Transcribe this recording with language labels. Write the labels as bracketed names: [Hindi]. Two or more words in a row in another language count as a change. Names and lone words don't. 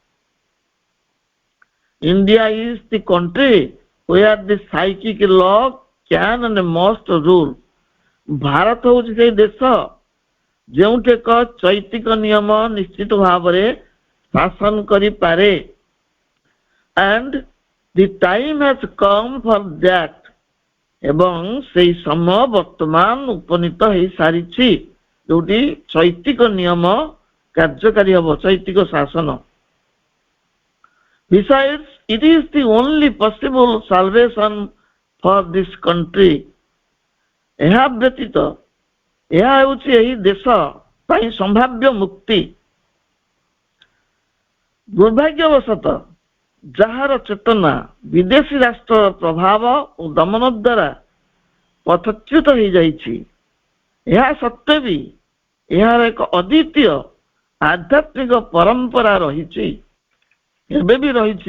[English] India is the country where the psychic law can and must rule. [Odia] ଭାରତ ହେଉଛି ସେହି ଦେଶ ଯେଉଁଠି ଏକ ଚୈତିକ ନିୟମ ନିଶ୍ଚିତ ଭାବରେ ଶାସନ କରିପାରେ। [English] and the time has come for that. [Odia] ଏବଂ ସେହି ସମୟ ବର୍ତ୍ତମାନ ଉପନୀତ ହେଇସାରିଛି ଯୋଉଠି ଚୈତିକ ନିୟମ କାର୍ଯ୍ୟକାରୀ ହେବ, ଚୈତିକ ଶାସନ। [English] Besides, it is the only possible salvation for this country. [Odia] ଏହା ବ୍ୟତୀତ ଏହା ହେଉଛି ଏହି ଦେଶ ପାଇଁ ସମ୍ଭାବ୍ୟ ମୁକ୍ତି। ଦୁର୍ଭାଗ୍ୟବଶତଃ ଯାହାର ଚେତନା ବିଦେଶୀ ରାଷ୍ଟ୍ରର ପ୍ରଭାବ ଓ ଦମନ ଦ୍ୱାରା ପଥଚ୍ୟୁତ ହେଇଯାଇଛି, ଏହା ସତ୍ତ୍ୱେ ବି ଏହାର ଏକ ଅଦ୍ୱିତୀୟ ଆଧ୍ୟାତ୍ମିକ ପରମ୍ପରା ରହିଛି, ଏବେ ବି ରହିଛି।